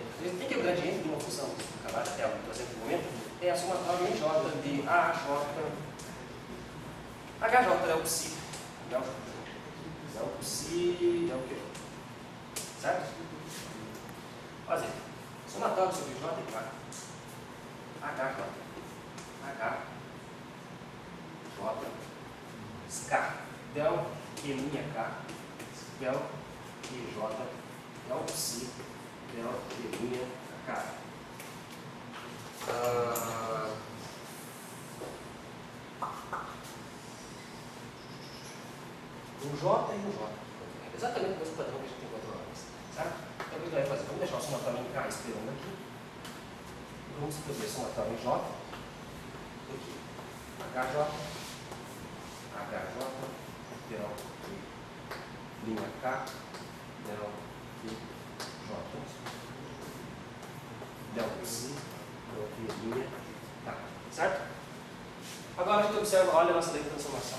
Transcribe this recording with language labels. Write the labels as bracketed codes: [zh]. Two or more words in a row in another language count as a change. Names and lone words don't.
[pt] A gente tem que o gradiente de uma função acabada até o presente momento é a somatória em J de AJ. HJ é o psi. É o psi, é o quê? Certo? Fazer. Somatório sobre J igual a HJ. K, del Q linha K, del QJ, del psi, del Q linha K. O J e o J. É exatamente o mesmo padrão que a gente encontrou antes. Certo? Então o que a gente vai fazer? Vamos deixar o somatório em K esperando aqui. Vamos escrever o somatório em J. Aqui. HJ, del linha K, del J, del psi, del linha K. Certo? Agora a gente observa, olha a nossa lei de transformação.